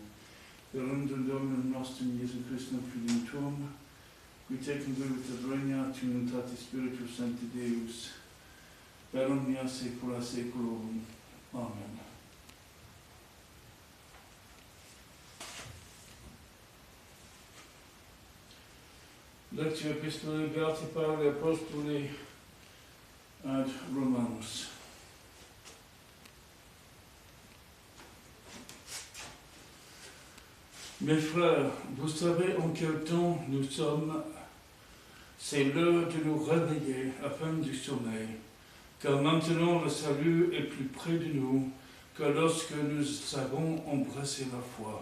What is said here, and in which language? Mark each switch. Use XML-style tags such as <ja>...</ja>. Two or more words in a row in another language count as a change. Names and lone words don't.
<la>Per undum Dominum nostrum Iesum Christum Filium tuum, qui tecum vivit et regnat in unitate Spiritus Sancti Deus, per omnia saecula saeculorum. Amen. Lectio Epistolae Beati Pauli Apostoli ad Romanus.</la> <fr>Mes frères, vous savez en quel temps nous sommes. C'est l'heure de nous réveiller afin du sommeil, car maintenant le salut est plus près de nous que lorsque nous avons embrassé la foi.</fr>